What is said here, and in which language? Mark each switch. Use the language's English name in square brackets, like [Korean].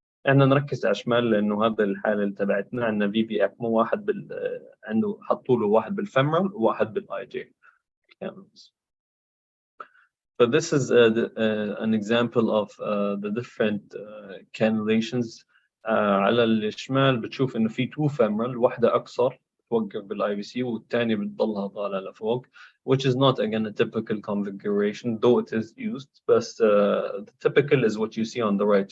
[Arabic] احنا نركز على شمال لانه هذا الحاله اللي تبعتنا عندنا VV ECMO، واحد عنده حطوا له واحد بالفيمرال وواحد بالاي جي. [English] So this is an example of the different cannulations. [Arabic] على الشمال بتشوف انه في 2 femoral، واحده اقصر توقف بالاي في سي والثانيه بتضلها طالعه لفوق، [English] which is not again a typical configuration though it is used. بس the typical is what you see on the right.